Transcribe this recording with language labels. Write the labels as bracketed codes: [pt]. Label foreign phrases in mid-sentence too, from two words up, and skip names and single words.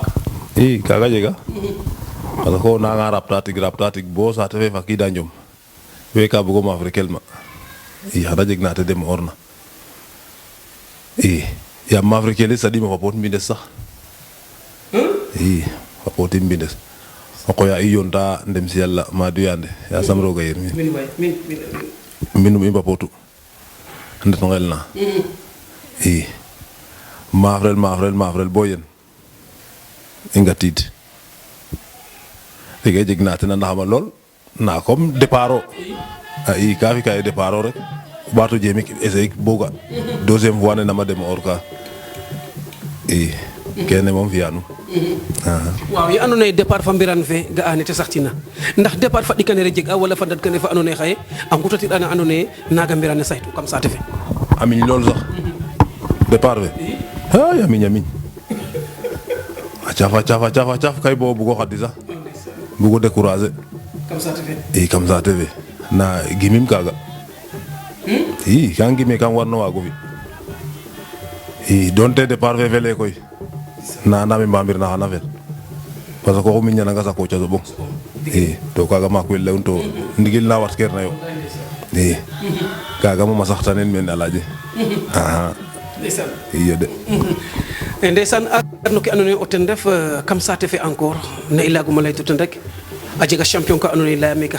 [srr] kaaga jega [fr] parce que [srr] o nanga rapta tig bo saate fe fakiida njom we ka bugo maafre kelma xana jeg na te dem orna yaam maafre kele saɗiima fa poot mbindes sax fa pootim mbindes o qoya i yoonta ndem si yàlla Madou Yande yaasam roog a yer mbinum i mbapootu ndet ngel na maafrel bo yen i ngatiid tege jeg na ten a ndaxama lool na [fr] comme départ [srr] o ka fi ka ye départ o rek o ɓaato jeemik essayer bo ga [fr] deuxième fois [srr] ne nama dem or ka kene moom fi'anum waaw ye andoona yee départ fa mbiran fe ga'a ne te saxtina ndax départ fa ɗikanere jeg a wala fa dadkane fa andoona yee xaye a ngutatiɗ na andoona yee naaga mbirane saytu kam saate fe a miñ lool sax départ fe a miñ a caaf kay bo bugo xadi sax bugo décourager kam saate fe na gimim kaaga ka ngime kam warno waago fi donte départ fe fele koy na andame mbamir na xana fel [fr] parce que [srr] oxu miñananga saqo caso ɓong to kaaga maak we leyun to ndigil na watkeer na yo kaaga moom a saxtanen men alaaje iyo de ndeysaan a no ke andoona yee o ten ref kam saate fe encore ne i laaguma layto ten rek a jega champion ka andoona yee laya meeke